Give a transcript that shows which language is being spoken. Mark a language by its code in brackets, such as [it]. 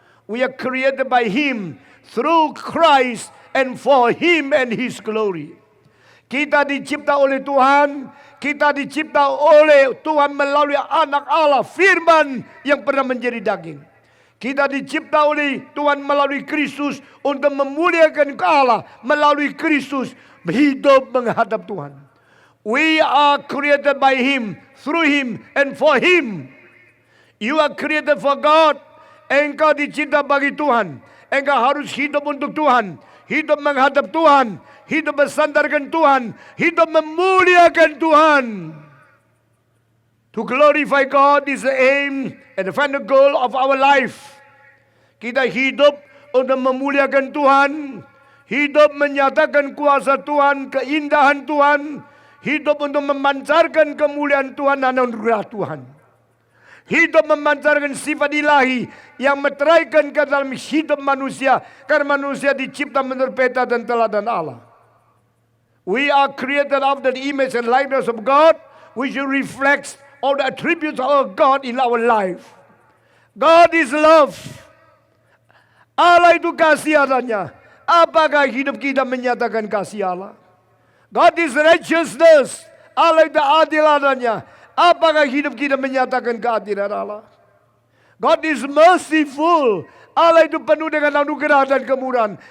[en] We are created by Him, through Christ, and for Him and His glory. [id] Kita dicipta oleh Tuhan, kita dicipta oleh Tuhan melalui anak Allah, firman yang pernah menjadi daging. Kita dicipta oleh Tuhan melalui Kristus untuk memuliakan Allah, melalui Kristus hidup menghadap Tuhan. [en] We are created by Him, through Him, and for Him. You are created for God. [id] Engkau dicipta bagi Tuhan. Engkau harus hidup untuk Tuhan, hidup menghadap Tuhan, hidup bersandarkan Tuhan, hidup memuliakan Tuhan. [en] To glorify God is the aim and the final goal of our life. [id] Kita hidup untuk memuliakan Tuhan, hidup menyatakan kuasa Tuhan, keindahan Tuhan, hidup untuk memancarkan kemuliaan Tuhan dan anugerah Tuhan. Hidup memancarkan sifat ilahi yang meteraikan ke dalam hidup manusia, karena manusia dicipta menurut peta dan teladan Allah. [en] We are created after the image and likeness of God, which reflects all the attributes of God in our life. God is love. [id] Allah itu kasih adanya. Apakah hidup kita menyatakan kasih Allah? [en] God is righteousness. [id] Allah itu adil adanya. Apakah hidup kita menyatakan keadilan Allah? [en] God is merciful. [id] Allah itu penuh dengan anugerah dan kemurahan.